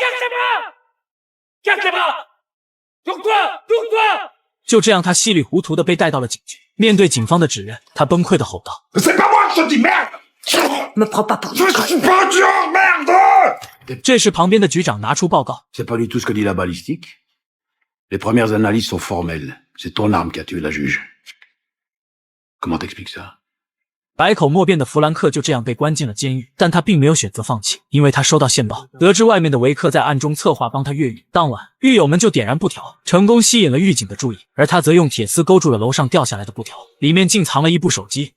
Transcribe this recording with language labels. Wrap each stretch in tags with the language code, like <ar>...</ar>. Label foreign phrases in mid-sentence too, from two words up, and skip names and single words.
<zh>就这样，他稀里糊涂地被带到了警局。面对警方的指认，他崩溃地吼道：“这时，旁边的局长拿出报告。</zh> <fr>C'est pas du tout ce que dit la balistique. Les premières analyses sont formelles. C'est ton arme qui a tué la juge. Comment t'expliques ça?</fr> <zh>百口莫辩的弗兰克就这样被关进了监狱，但他并没有选择放弃，因为他收到线报，得知外面的维克在暗中策划帮他越狱。当晚，狱友们就点燃布条，成功吸引了狱警的注意，而他则用铁丝勾住了楼上掉下来的布条，里面竟藏了一部手机。</zh>